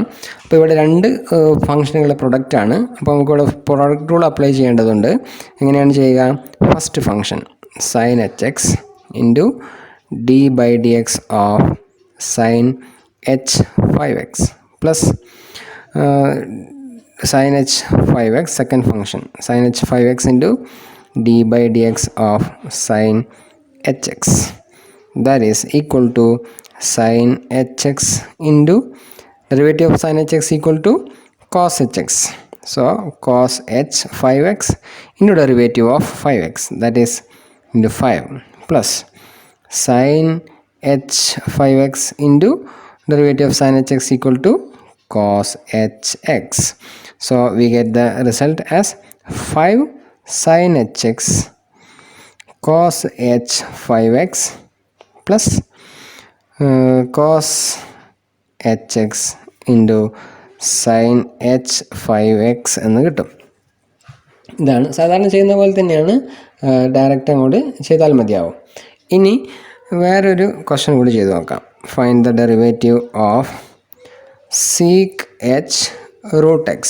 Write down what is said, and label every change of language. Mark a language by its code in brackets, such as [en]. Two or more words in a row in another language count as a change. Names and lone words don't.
[ml] അപ്പോൾ ഇവിടെ രണ്ട് ഫംഗ്ഷനുകളുടെ പ്രൊഡക്റ്റാണ്. അപ്പോൾ നമുക്കിവിടെ [en] product rule apply [ml] ചെയ്യേണ്ടതുണ്ട്. എങ്ങനെയാണ് ചെയ്യുക? [en] first function sin h x into d by d x of sin h 5x plus sin h 5x, second function sin h 5x into d by dx of sin hx, that is equal to sin hx into derivative of sin hx equal to cos hx. So cos h 5x into derivative of 5x, that is into 5 plus sin h 5x into derivative of sin hx equal to cos hx. So we get the result as 5 sin hx cos h 5x plus cos hx into sin h 5x [ml] എന്ന് കിട്ടും. ഇതാണ് സാധാരണ ചെയ്യുന്ന പോലെ തന്നെയാണ്, ഡയറക്റ്റ് അങ്ങോട്ട് ചെയ്താൽ മതിയാവും. ഇനി വേറൊരു ക്വസ്റ്റ്യൻ കൂടി ചെയ്ത് നോക്കാം. [en] find the derivative of sec h root x.